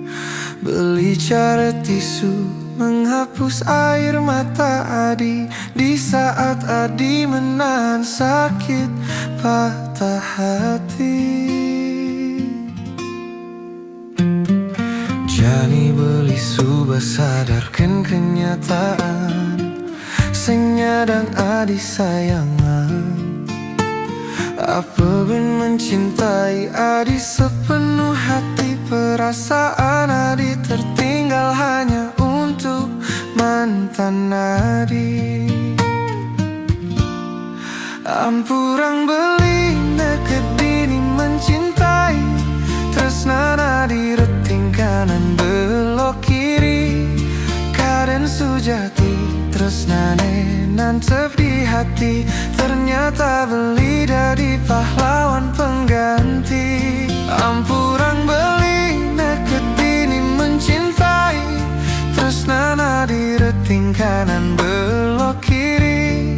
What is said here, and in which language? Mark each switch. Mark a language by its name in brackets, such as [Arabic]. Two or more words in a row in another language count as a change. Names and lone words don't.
[Indonesian] Beli cara tisu menghapus air mata Adi di saat Adi menahan sakit patah hati. [Balinese] Jani beli subah [Indonesian] sadarkan kenyataan, [Balinese] sing nyadang Adi sayangan. Apa ben [Indonesian] mencintai Adi sepenuh hati, perasaan Adi tertinggal hanya untuk mantan Adi. [Balinese] Ampurang beli nekedini mencintai, tresnan Adi reting [Indonesian] kanan belok kiri. [Balinese] Kaden sujati tresnane nantep di hati, [Indonesian] ternyata beli dari pahlawan pengganti. [Balinese] Ampurang beli nekedini mencintai, tresnan Adi reting [Indonesian] kanan belok kiri.